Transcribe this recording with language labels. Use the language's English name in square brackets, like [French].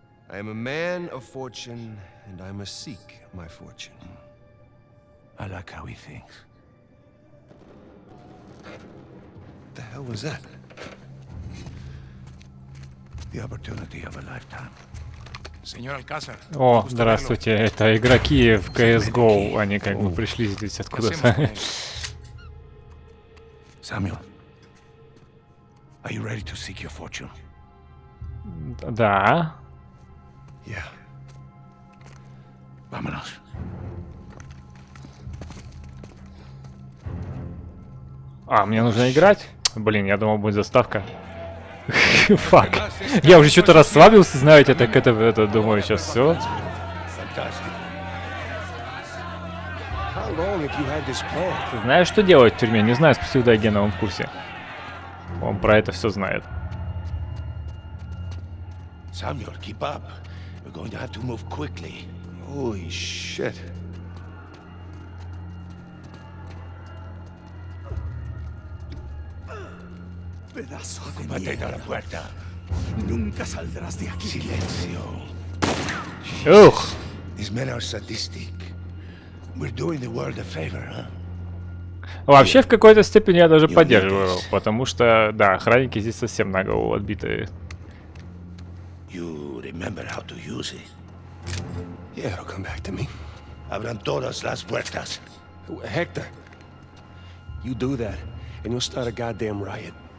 [English] I am a man of fortune, and I must seek my fortune. I like how he thinks. What the hell was that? The opportunity of a lifetime. [Russian] О, здравствуйте, это игроки в CSGO, они как бы пришли здесь откуда-то. [English] Samuel, are you ready to seek your fortune? [Russian] Да. [English] Yeah. [Spanish] Vámonos. [Russian] А, мне нужно играть? Блин, я думал, будет заставка. Фак. Я уже что-то расслабился, знаете, так это думаю, сейчас все. Знаешь, что делать в тюрьме? Не знаю, спросил Дайгена, он в курсе. Он про это все знает. [English] Samuel, keep up. We're going to have to move quickly. Holy shit. [Spanish] Ocúpate de la puerta. Nunca saldrás de aquí. Silencio. Ух. [English] These men are sadistic. We're doing the world a favor, huh? [Russian] Вообще, в какой-то степени я даже поддерживаю, потому что, да, охранники здесь совсем на голову отбитые. [English] You remember how to use it? Yeah, it'll come back to me. [Spanish] Abran todas las puertas. [English] Hector, you do that, and you'll start a goddamn riot.